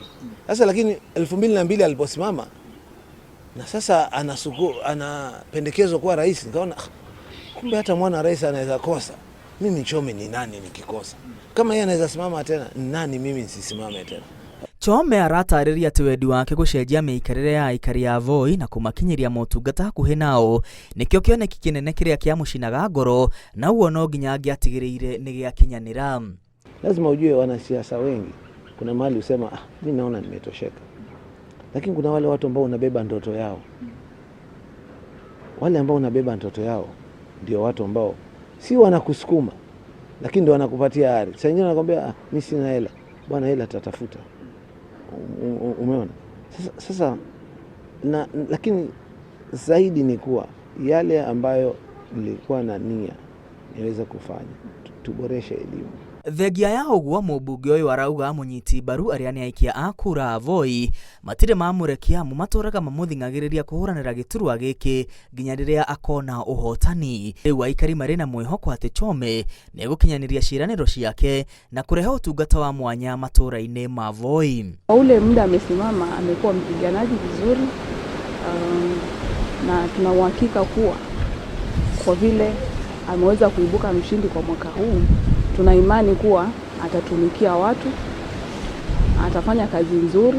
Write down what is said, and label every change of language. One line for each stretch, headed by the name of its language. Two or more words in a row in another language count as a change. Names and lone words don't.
Swahili: Sasa lakini 2002 aliposimama na sasa anapendekezwa kuwa rais, nikaona kumbe hata mwana wa rais anaweza kosa. Mimi Chome ni nani nikikosa? Kama yeye anaweza simama tena, nani mimi nisisimame tena?
Kikuyu: Chome aratarĩria atĩ wendi wake gũcenjia mĩikarĩre ya aikari a Voi na kũmakinyĩria motungata hakuhĩ nao nĩkĩo kĩoneki kĩnene kĩrĩa kĩamũcinaga ngoro na uo no nginya angĩatigĩrĩire nĩ gĩakinyanĩra.
Swahili: Lazima ujue wanasiasa wengi kuna mahali usema mimi naona nimetosheka. Lakini kuna wale watu ambao unabeba ndoto yao. Wale ambao unabeba ndoto yao ndio watu ambao si wanakusukuma lakini ndio wanakupatia ari. Sasa wengine wanakuambia mimi sina hela. Bwana hela tutatafuta. Umeona? Sasa lakini zaidi ni kuwa yale ambayo nilikuwa na nia niweza kufanya tuboreshe elimu.
Kikuyu: Thengia ya ũguo mũmbunge ũyũ arauga mũnyiti mbaru arĩa nĩ aikia a kura a Voi matirĩ mamũrekia matũraga mamũthing'agĩrĩria kũhũranĩra gĩturwa gĩkĩ nginya rĩrĩa akona ũhotani. Rĩu aikari marĩ na mwĩhoko atĩ Chome nĩ egũkinyanĩria ciĩranĩro ciake na kũrehe ũtungata wa mwanya matũra-inĩ ma Voi.
Swahili: Ule muda amesimama amekuwa mpiganaji vizuri na tuna uhakika kuwa kwa vile ameweza kuibuka mshindi kwa mwaka huu, tuna imani kuwa atatumikia watu, atafanya kazi nzuri.